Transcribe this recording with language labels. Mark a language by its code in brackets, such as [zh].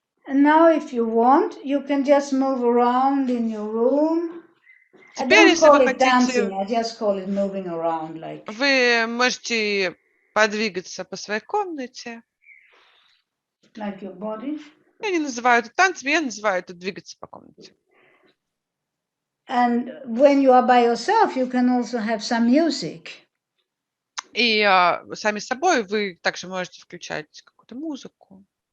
[en] And now, if you want, you can just move around in your room. [ru] Теперь, если вы хотите, [en] dancing, I just call it moving around, like. [ru] Вы можете подвигаться по своей комнате. [en] Like your body. [ru] Я не называю это танцем, я называю это двигаться по комнате. [en] And when you are by yourself, you can also have some music. [ru] И сами собой вы также можете включать какую-то музыку.